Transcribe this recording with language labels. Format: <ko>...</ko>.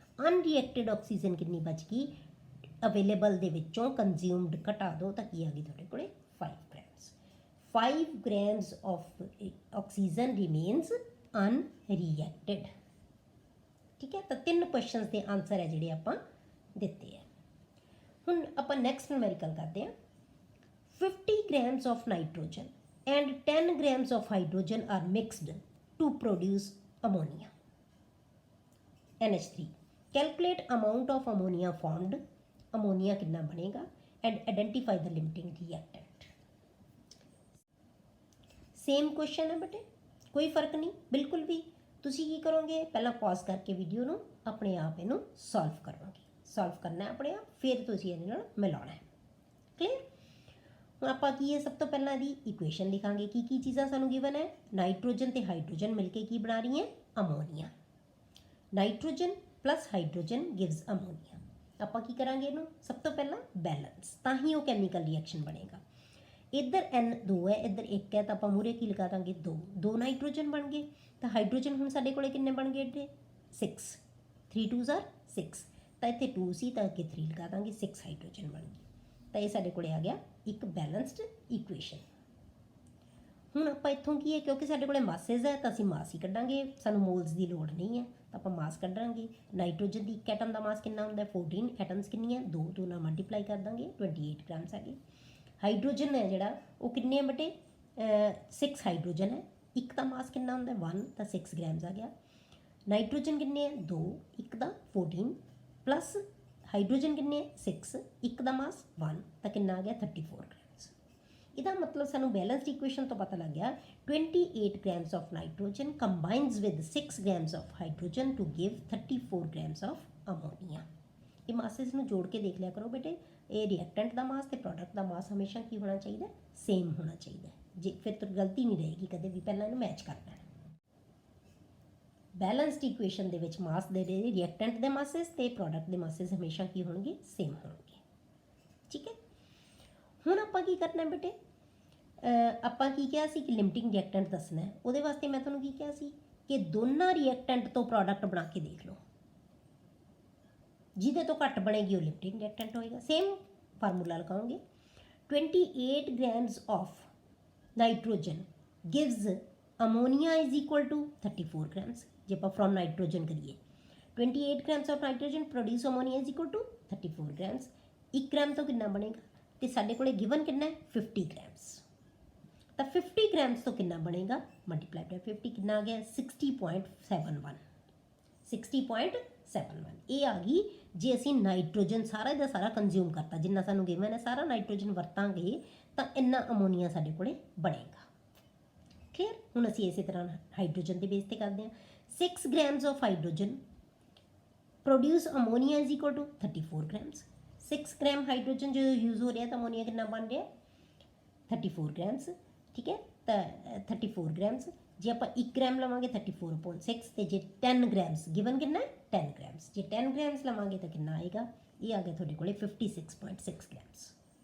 <pa>ਅਨਰੀਐਕਟਿਡ oxygen ਕਿੰਨੀ ਬਚ ਗਈ ਅਵੇਲੇਬਲ ਦੇ ਵਿੱਚੋਂ ਕੰਜ਼ਿਊਮਡ ਘਟਾ ਦਿਓ ਤਾਂ ਕੀ ਆ ਗਈ ਤੁਹਾਡੇ ਕੋਲੇ 5 grams।</pa> <en>5 grams of oxygen remains unreacted.</en> <pa>ਠੀਕ ਹੈ, ਤਾਂ 3 ਕੁਐਸਚਨਸ ਦੇ ਆਨਸਰ ਹੈ ਜਿਹੜੇ ਆਪਾਂ ਦਿੱਤੇ ਹੈ। ਹੁਣ ਆਪਾਂ ਨੈਕਸਟ ਨੂਮੈਰੀਕਲ ਕਰਦੇ ਹਾਂ।</pa> <en>50 grams of nitrogen and 10 grams of hydrogen are mixed to produce ammonia NH3। calculate amount of ammonia formed, ammonia</en> <hi>कितना बनेगा</hi> <en>and identify the limiting reactant।</en> <hi>Same question है बेटे, कोई फर्क नहीं बिल्कुल भी।</hi> <pa>तुसी की करोगे,</pa> <hi>पहला पॉज करके वीडियो ਨੂੰ अपने आप ਇਹਨੂੰ सॉल्व करोगे। सॉल्व करना है अपने आप, फिर तुसी</hi> <pa>ਇਹਦੇ ਨਾਲ ਮਿਲਾਉਣਾ</pa> <hi>है। क्लियर।</hi> <pa>ਹੁਣ ਆਪਾਂ ਕੀ ਹੈ, ਸਭ ਤੋਂ ਪਹਿਲਾਂ ਇਹਦੀ ਇਕੁਏਸ਼ਨ ਲਿਖਾਂਗੇ। ਕੀ ਚੀਜ਼ਾਂ ਸਾਨੂੰ ਗਿਵਨ ਹੈ, ਨਾਈਟ੍ਰੋਜਨ ਤੇ ਹਾਈਡਰੋਜਨ ਮਿਲ ਕੇ ਕੀ ਬਣਾ ਰਹੀ ਹੈ, ammonia.</pa> <en>Nitrogen plus hydrogen gives ammonia.</en> <pa>ਆਪਾਂ ਕੀ ਕਰਾਂਗੇ ਇਹਨੂੰ, ਸਭ ਤੋਂ ਪਹਿਲਾਂ ਬੈਲੈਂਸ, ਤਾਂ ਹੀ ਉਹ ਕੈਮੀਕਲ ਰਿਐਕਸ਼ਨ ਬਣੇਗਾ। ਇੱਧਰ N 2 ਹੈ, ਇੱਧਰ 1 ਹੈ, ਤਾਂ ਆਪਾਂ ਮੂਹਰੇ ਕੀ ਲਗਾ ਦਾਂਗੇ 2 ਨਾਈਟ੍ਰੋਜਨ ਬਣ ਗਏ। ਤਾਂ ਹਾਈਡਰੋਜਨ ਹੁਣ ਸਾਡੇ ਕੋਲੇ ਕਿੰਨੇ ਬਣ ਗਏ ਇੱਥੇ 6, 3 2s are 6, ਤਾਂ ਇੱਥੇ 2 ਸੀ ਤਾਂ ਅੱਗੇ 3 ਲਗਾ ਦਾਂਗੇ, 6 ਹਾਈਡਰੋਜਨ ਬਣ ਗਈ। ਤਾਂ ਇਹ ਸਾਡੇ ਕੋਲੇ ਆ ਗਿਆ ਇੱਕ ਬੈਲੈਂਸਡ ਇਕੁਏਸ਼ਨ। ਹੁਣ ਆਪਾਂ ਇੱਥੋਂ ਕੀ ਹੈ, ਕਿਉਂਕਿ ਸਾਡੇ ਕੋਲੇ ਮਾਸੇਜ਼ ਹੈ ਤਾਂ ਅਸੀਂ ਮਾਸ ਹੀ ਕੱਢਾਂਗੇ, ਸਾਨੂੰ ਮੋਲਸ ਦੀ ਲੋੜ ਨਹੀਂ ਹੈ, ਤਾਂ ਆਪਾਂ ਮਾਸ ਕੱਢਾਂਗੇ। ਨਾਈਟ੍ਰੋਜਨ ਦੀ ਇੱਕ ਐਟਮ ਦਾ ਮਾਸ ਕਿੰਨਾ ਹੁੰਦਾ, 14 ਐਟਮਸ ਕਿੰਨੀਆਂ 2 ਨਾਲ ਮਲਟੀਪਲਾਈ ਕਰ ਦਾਂਗੇ, 28 ਗ੍ਰਾਮਸ ਆ ਗਏ। ਹਾਈਡਰੋਜਨ ਹੈ ਜਿਹੜਾ ਉਹ ਕਿੰਨੇ ਬਟੇ 6 ਹਾਈਡਰੋਜਨ ਹੈ, ਇੱਕ ਦਾ ਮਾਸ ਕਿੰਨਾ ਹੁੰਦਾ 1, ਤਾਂ 6 ਗ੍ਰਾਮਸ ਆ ਗਿਆ। ਨਾਈਟ੍ਰੋਜਨ ਕਿੰਨੇ ਹੈ 2, ਇੱਕ ਦਾ 14 ਪਲੱਸ ਹਾਈਡਰੋਜਨ ਕਿੰਨੇ ਹੈ 6, ਇੱਕ ਦਾ ਮਾਸ 1, ਤਾਂ ਕਿੰਨਾ ਆ ਗਿਆ 34 ਗ੍ਰਾਮਸ। ਇਹਦਾ ਮਤਲਬ ਸਾਨੂੰ ਬੈਲੈਂਸਡ ਇਕੁਏਸ਼ਨ ਤੋਂ ਪਤਾ ਲੱਗ ਗਿਆ</pa> <en>28 grams of nitrogen combines with 6 grams of hydrogen to give 34 grams of ammonia।</en> <pa>ਇਹ ਮਾਸਸ ਨੂੰ ਜੋੜ ਕੇ ਦੇਖ ਲਿਆ ਕਰੋ ਬੇਟੇ, ਇਹ ਰਿਐਕਟੈਂਟ ਦਾ ਮਾਸ ਤੇ ਪ੍ਰੋਡਕਟ ਦਾ ਮਾਸ ਹਮੇਸ਼ਾ ਕੀ ਹੋਣਾ ਚਾਹੀਦਾ, ਸੇਮ ਹੋਣਾ ਚਾਹੀਦਾ। ਜੇ ਫਿਰ ਤਾਂ ਗਲਤੀ ਨਹੀਂ ਰਹੇਗੀ ਕਦੇ ਵੀ, ਪਹਿਲਾਂ ਇਹਨੂੰ ਮੈਚ ਕਰਨਾ ਹੈ। ਬੈਲੈਂਸਡ ਇਕੁਏਸ਼ਨ ਦੇ ਵਿੱਚ ਮਾਸ ਦੇ ਰਿਐਕਟੈਂਟ ਦੇ ਮਾਸਸ ਤੇ ਪ੍ਰੋਡਕਟ ਦੇ ਮਾਸਸ ਹਮੇਸ਼ਾ ਕੀ ਹੋਣਗੇ, ਸੇਮ ਹੋਣਗੇ। ਠੀਕ ਹੈ। ਹੁਣ ਆਪਾਂ ਕੀ ਕਰਨਾ ਬੇਟੇ, ਆਪਾਂ ਕੀ ਕਿਹਾ ਸੀ ਕਿ ਲਿਮਟਿੰਗ ਰਿਐਕਟੈਂਟ ਦੱਸਣਾ ਹੈ। ਉਹਦੇ ਵਾਸਤੇ ਮੈਂ ਤੁਹਾਨੂੰ ਕੀ ਕਿਹਾ ਸੀ ਕਿ ਦੋਨਾਂ ਰਿਐਕਟੈਂਟ ਤੋਂ ਪ੍ਰੋਡਕਟ ਬਣਾ ਕੇ ਦੇਖ ਲਓ, ਜਿਹਦੇ ਤੋਂ ਘੱਟ ਬਣੇਗੀ ਉਹ ਲਿਮਟਿੰਗ ਰਿਐਕਟੈਂਟ ਹੋਏਗਾ। Same formula ਲਗਾਓਗੇ,</pa> <en>28 grams of nitrogen gives ammonia is equal to 34 grams।</en> <pa>ਜੇ ਆਪਾਂ ਫਰੋਮ ਨਾਈਟ੍ਰੋਜਨ ਕਰੀਏ</pa> <en>28 grams of nitrogen produce ammonia is equal to 34 grams।</en> <pa>1 gram ਤੋਂ ਕਿੰਨਾ ਬਣੇਗਾ, ਤੇ ਸਾਡੇ ਕੋਲੇ ਗਿਵਨ ਕਿੰਨਾ ਹੈ 50 grams, ਤਾਂ 50 grams ਤੋਂ ਕਿੰਨਾ ਬਣੇਗਾ, ਮਲਟੀਪਲਾਈ ਬਾਈ 50 ਕਿੰਨਾ ਆ ਗਿਆ 60.71। 60.71 ਇਹ ਆ ਗਈ ਜੇ ਅਸੀਂ ਨਾਈਟ੍ਰੋਜਨ ਸਾਰਾ ਦਾ ਸਾਰਾ ਕੰਜ਼ਿਊਮ ਕਰਤਾ, ਜਿੰਨਾ ਸਾਨੂੰ ਗਿਵਨ ਹੈ ਸਾਰਾ ਨਾਈਟ੍ਰੋਜਨ ਵਰਤਾਂਗੇ ਤਾਂ ਇੰਨਾ ਅਮੋਨੀਆ ਸਾਡੇ ਕੋਲੇ ਬਣੇਗਾ। ਕਲੀਅਰ। ਹੁਣ ਅਸੀਂ ਇਸੇ ਤਰ੍ਹਾਂ ਹਾਈਡਰੋਜਨ ਦੇ ਬੇਸ ਤੇ ਕਰਦੇ ਹਾਂ।</pa> <en>6 grams of hydrogen produce ammonia is equal to 34 grams।</en> <pa>6 gram hydrogen ਜਦੋਂ ਯੂਜ਼ ਹੋ ਰਿਹਾ ਤਾਂ ਅਮੋਨੀਆ ਕਿੰਨਾ ਬਣ ਰਿਹਾ 34 grams। ਠੀਕ ਹੈ, ਤਾਂ 34 grams। ਜੇ ਆਪਾਂ 1 ਗ੍ਰਾਮ ਲਵਾਂਗੇ 34/6, ਤੇ ਜੇ 10 grams ਗਿਵਨ ਕਿੰਨਾ 10 grams, ਜੇ 10 grams ਲਵਾਂਗੇ ਤਾਂ ਕਿੰਨਾ ਆਏਗਾ, ਇਹ ਆ ਗਿਆ ਤੁਹਾਡੇ ਕੋਲੇ 56.6 grams।</pa>